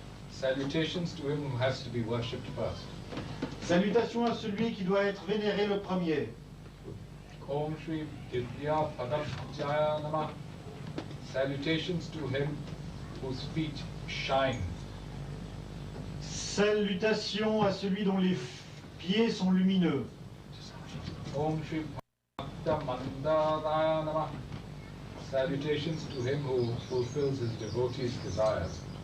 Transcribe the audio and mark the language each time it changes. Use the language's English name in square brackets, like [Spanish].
[English] Salutations to him who has to be worshipped first. [French] Salutations à celui qui doit être vénéré le premier. [Sanskrit] Om Shri Divya Padapjaya Namah. [English] Salutations to him whose feet shine. [French] Salutations à celui dont les pieds sont lumineux. [Sanskrit] Om Shri Bhakta Mandaraya Namah. [English] Salutations to him who fulfills his devotees' desires.